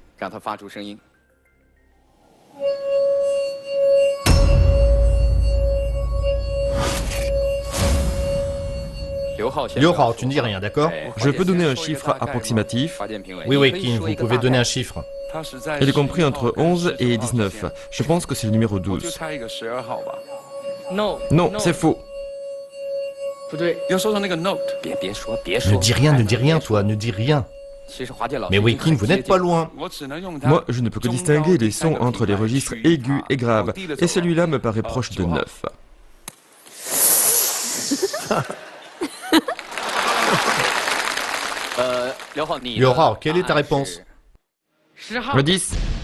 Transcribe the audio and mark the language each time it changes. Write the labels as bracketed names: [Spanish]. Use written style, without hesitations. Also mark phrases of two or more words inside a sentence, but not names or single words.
[French] Liu Hao, tu ne dis rien, d'accord? Je peux donner un chiffre approximatif. Oui, Wekin, vous pouvez donner un chiffre. Il est compris entre 11 et 19. Je pense que c'est le numéro 12. Non, c'est faux. [Chinese] 要说成那个 note。 [French] Ne dis rien, toi, ne dis rien. Mais Wekin, vous n'êtes pas loin. [Chinese] 我只能用它。 [French] Moi, je ne peux que distinguer les sons entre les registres aigus et graves, et celui-là me paraît proche de 9. Liu Hao, quelle est ta réponse? Le 10.